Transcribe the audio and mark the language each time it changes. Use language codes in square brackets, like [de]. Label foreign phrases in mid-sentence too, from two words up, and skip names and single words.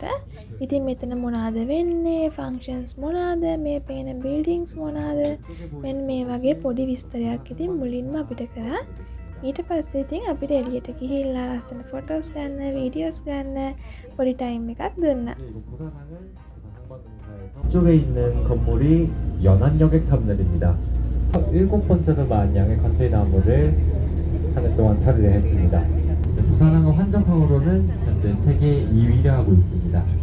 [si] ඉතින් මෙතන මොනවාද වෙන්නේ, ෆන්ක්ෂන්ස් මොනවාද, මේ පේන බිල්ඩින්ග්ස් මොනවාද, මෙන්න මේ වගේ පොඩි විස්තරයක් ඉතින් මුලින්ම අපිට කරා. ඊට පස්සේ ඉතින් අපිට එළියට ගිහිල්ලා ලස්සන ෆොටෝස් ගන්න, වීඩියෝස් ගන්න පොඩි ටයිම් එකක් දුන්නා. [ko] 쪽에 있는 건물이 연안여객 터미널입니다. 7번째로 많은 양의 컨테이너 항모를 하는 동안 처리를 했습니다. 부산항의 환적항으로는 현재 세계 2위를 하고 있습니다.